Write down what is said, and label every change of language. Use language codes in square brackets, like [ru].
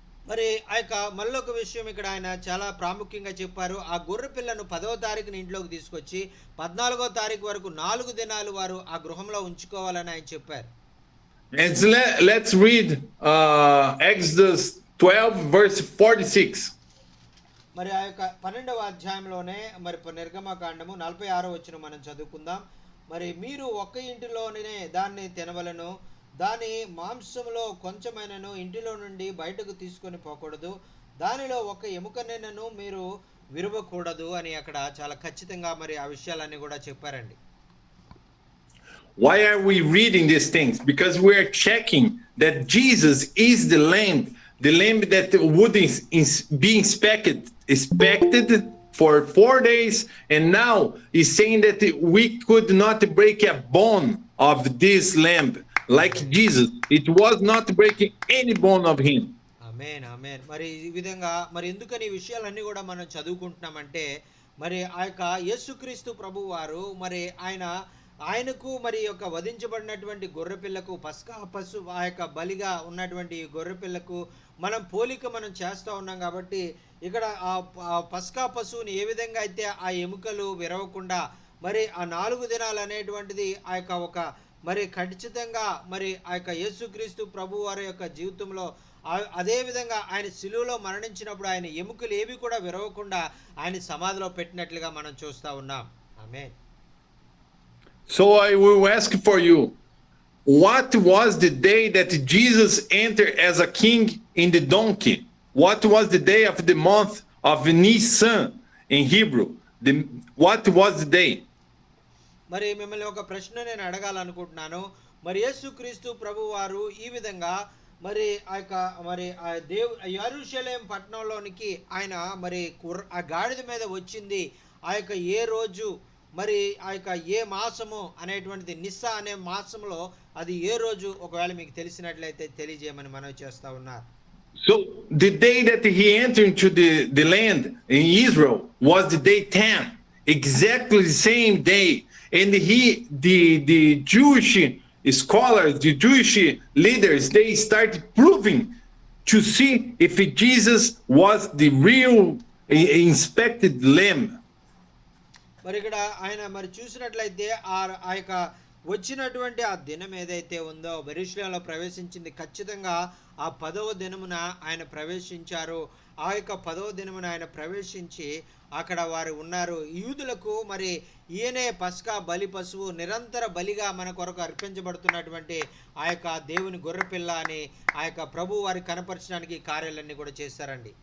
[te] మరి ఆ యొక్క మళ్ళొక విషయం ఇక్కడ ఆయన చాలా ప్రాముఖ్యంగా చెప్పారు. ఆ గొర్రె పిల్లను 10వ తారీఖున ఇంట్లోకి తీసుకొచ్చి 14వ తారీఖు వరకు 4 దినాలు వారు ఆ గృహంలో ఉంచుకోవాలని ఆయన చెప్పారు. [en] And let's read Exodus 12 verse 46. [te] మరి ఆ యొక్క 12వ అధ్యాయంలోనే మరి నిర్గమకాండము 46వ వచనం మనం చదువుకుందాం. మరి మీరు ఒక్క ఇంటిలోనే దాన్ని తినవలెను, దాని మాంసములో కొంచెమైనను ఇంటిలో నుండి బయటకు తీసుకొని పోకూడదు, దానిలో ఒక ఎముకనైనను మీరు విరవకూడదు అని అక్కడ చాలా ఖచ్చితంగా మరి ఆ విషయాలన్నీ కూడా చెప్పారండి. [en] Why are we reading these things? Because we are checking that Jesus is the lamb that would be inspected for 4 days, and now he's saying that we could not break a bone of this lamb like Jesus. It was not breaking any bone of him. [te] ఆమేన్, ఆమేన్. మరి ఈ విధంగా మరి ఎందుకని ఈ విషయాలన్నీ కూడా మనం చదువుకుంటున్నామంటే, మరి ఆ యొక్క యేసుక్రీస్తు ప్రభువు వారు మరి ఆయనకు మరి యొక్క వధించబడినటువంటి గొర్రెపిల్లకు పస్కా పశువు ఆ యొక్క బలిగా ఉన్నటువంటి ఈ గొర్రెపిల్లకు మనం పోలిక మనం చేస్తూ ఉన్నాం కాబట్టి ఇక్కడ ఆ పస్కా పశువుని ఏ విధంగా అయితే ఆ ఎముకలు విరవకుండా మరి ఆ 4 దినాలు అనేటువంటిది ఆ యొక్క ఒక మరి ఖచ్చితంగా మరి ఆ యొక్క యేసుక్రీస్తు ప్రభు వారి యొక్క జీవితంలో అదే విధంగా ఆయన శిలువలో మరణించినప్పుడు ఆయన ఎముకలు ఏవి కూడా విరవకుండా ఆయన సమాధిలో పెట్టినట్లుగా మనం చూస్తూ ఉన్నాం. ఆమేన్. [en] So I will ask for you, what was the day that Jesus entered as a king in the donkey? What was the day of the month of Nisan in Hebrew? What was the day? [te] మరి మిమ్మల్ని ఒక ప్రశ్న నేను అడగాలనుకుంటున్నాను. మరి యేసుక్రీస్తు ప్రభు వారు ఈ విధంగా మరి ఆ యొక్క మరి ఆ యెరూషలేం పట్టణంలోనికి ఆయన మరి ఆ గాడిద మీద వచ్చింది ఆ యొక్క ఏ రోజు, మరి ఆ యొక్క ఏ మాసము అనేటువంటిది నిస్సా అనే మాసంలో అది ఏ రోజు ఒకవేళ మీకు తెలిసినట్లయితే తెలియజేయమని మనవి చేస్తా ఉన్నారు. [en] So the day that he entered into the land in Israel was the day 10, exactly the same day. And the Jewish scholars, the Jewish leaders, they started proving to see if Jesus was the real inspected lamb. [te] మరి ఇక్కడ ఆయన మరి చూసినట్లయితే ఆ యొక్క వచ్చినటువంటి ఆ దినం ఏదైతే ఉందో యెరూషలేములో ప్రవేశించింది ఖచ్చితంగా ఆ 10వ దినమున ఆయన ప్రవేశించారు. ఆ యొక్క 10వ దినమున ఆయన ప్రవేశించి అక్కడ వారు ఉన్నారు. యూదులకు మరి ఈయనే పస్కా బలి పశువు నిరంతర బలిగా మన కొరకు అర్పించబడుతున్నటువంటి ఆ యొక్క దేవుని గొర్రెపిల్ల అని ఆ యొక్క ప్రభు వారి కనపరచడానికి కార్యాలన్నీ కూడా చేశారండి.